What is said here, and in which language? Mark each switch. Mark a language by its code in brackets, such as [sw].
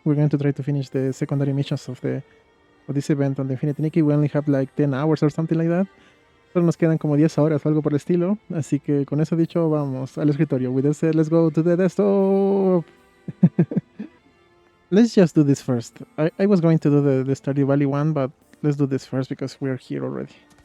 [en] We're going to try to finish the secondary missions of this event on the Infinity Nikki. We only have like 10 hours or something like that. [es] Solo nos quedan como 10 horas o algo por el estilo. Así que con eso dicho, vamos al escritorio. [en] With that said, let's go to the desktop. Let's just do this first. I was going to do the Stardew Valley one, but let's do this first because we're here already.